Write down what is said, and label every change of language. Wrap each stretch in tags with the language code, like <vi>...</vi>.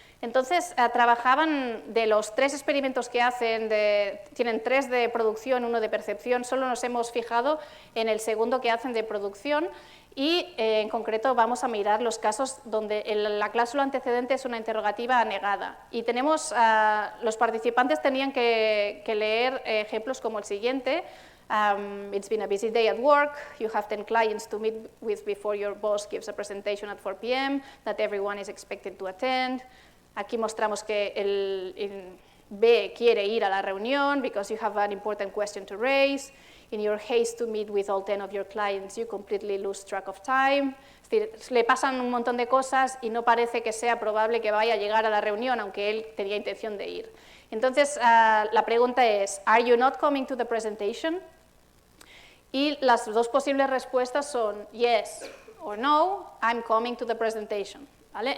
<es>Entonces, trabajaban de los 3 experimentos que hacen, tienen 3 de producción, 1 de percepción, solo nos hemos fijado en el segundo que hacen de producción, y en concreto vamos a mirar los casos donde la cláusula antecedente es una interrogativa negada. Y tenemos, los participantes tenían que leer ejemplos como el siguiente.</es> <en>It's been a busy day at work, you have 10 clients to meet with before your boss gives a presentation at 4 p.m. that everyone is expected to attend.</en> <es>Aquí mostramos que el B quiere ir a la reunión</es> <en>because you have an important question to raise. In your haste to meet with all 10 of your clients, you completely lose track of time.</en> <es>Es decir, le pasan un montón de cosas y no parece que sea probable que vaya a llegar a la reunión, aunque él tenía intención de ir. Entonces, la pregunta es,</es> <en>¿Are you not coming to the presentation?</en> <es>Y las dos posibles respuestas son</es> <en>yes or no, I'm coming to the presentation.</en> <es>¿Vale?</es>